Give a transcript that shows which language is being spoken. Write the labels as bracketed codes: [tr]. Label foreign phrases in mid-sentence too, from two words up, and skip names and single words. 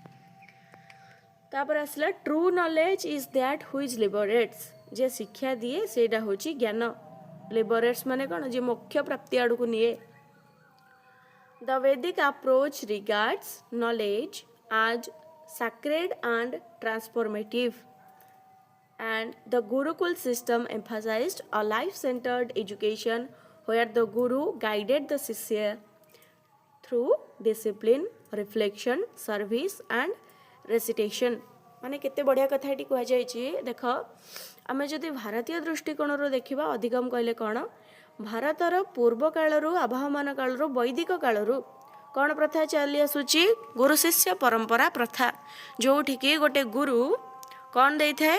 [or] ତାପରେ ଆସିଲା [en] True knowledge is that which liberates. [or] ଯିଏ ଶିକ୍ଷା ଦିଏ ସେଇଟା ହେଉଛି ଜ୍ଞାନ। ଲିବରେଟ୍ସ ମାନେ କ'ଣ? ଯିଏ ମୋକ୍ଷ ପ୍ରାପ୍ତି ଆଡ଼କୁ ନିଏ। [en] The Vedic approach regards knowledge as sacred and transformative, and the Gurukul system emphasized a life-centered education where the Guru guided the Shishya through discipline, reflection, service and recitation। [or] ମାନେ କେତେ ବଢ଼ିଆ କଥା ଏଠି କୁହାଯାଇଛି। ଦେଖ, ଆମେ ଯଦି ଭାରତୀୟ ଦୃଷ୍ଟିକୋଣରୁ ଦେଖିବା, ଅଧିଗମ କହିଲେ କ'ଣ? ଭାରତର ପୂର୍ବ କାଳରୁ ଆବହମାନ କାଳରୁ ବୈଦିକ କାଳରୁ କ'ଣ ପ୍ରଥା ଚାଲି ଆସୁଛି? ଗୁରୁ ଶିଷ୍ୟ ପରମ୍ପରା ପ୍ରଥା, ଯେଉଁଠିକି ଗୋଟେ ଗୁରୁ କ'ଣ ଦେଇଥାଏ?